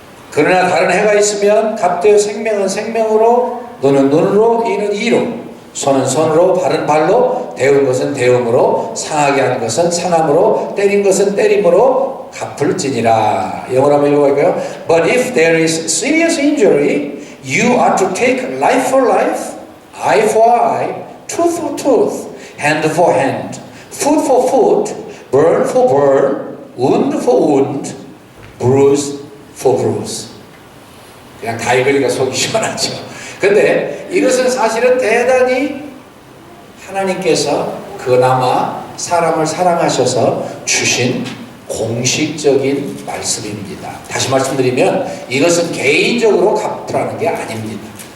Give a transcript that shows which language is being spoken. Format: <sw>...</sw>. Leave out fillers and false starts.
<ko>그러나 다른 해가 있으면 갑되어 생명은 생명으로, 눈은 눈으로, 이는 이로, 손은 손으로, 발은 발로, 데운 것은 데움으로, 상하게 하는 것은 상함으로, 때린 것은 때림으로 갚을지니라. 영어로 한번 읽어볼까요?</ko> <en>But if there is serious injury, you are to take life for life, eye for eye, tooth for tooth, hand for hand, foot for foot, burn for burn, wound for wound, bruise for bruise.</en> <ko>그냥 다 읽으니까 속이 시원하죠. 근데 이것은 사실은 대단히 하나님께서 그나마 사람을 사랑하셔서 주신 공식적인 말씀입니다. 다시 말씀드리면 이것은 개인적으로 갚으라는 게 아닙니다.</ko>